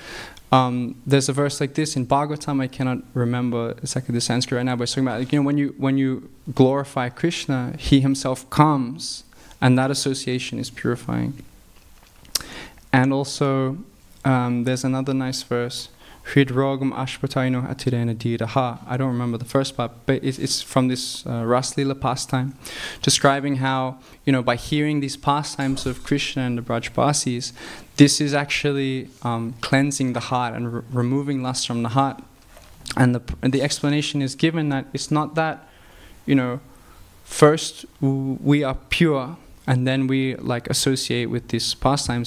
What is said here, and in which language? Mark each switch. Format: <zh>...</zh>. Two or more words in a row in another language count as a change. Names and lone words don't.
<en>There's a verse like this in Bhagavatam. I cannot remember exactly the Sanskrit right now, but it's talking about, like, you know, when you glorify Krishna, he himself comes, and that association is purifying. And also, there's another nice verse.</en> <sa>Hridrogam ashpataino atirena diraha.</sa> <en>I don't remember the first part, but it's from this Raslila pastime, describing how, you know, by hearing these pastimes of Krishna and the Brajbasis, this is actually cleansing the heart and removing lust from the heart. And the explanation is given that it's not that, you know, first we are pure and then we like associate with these pastimes.</en>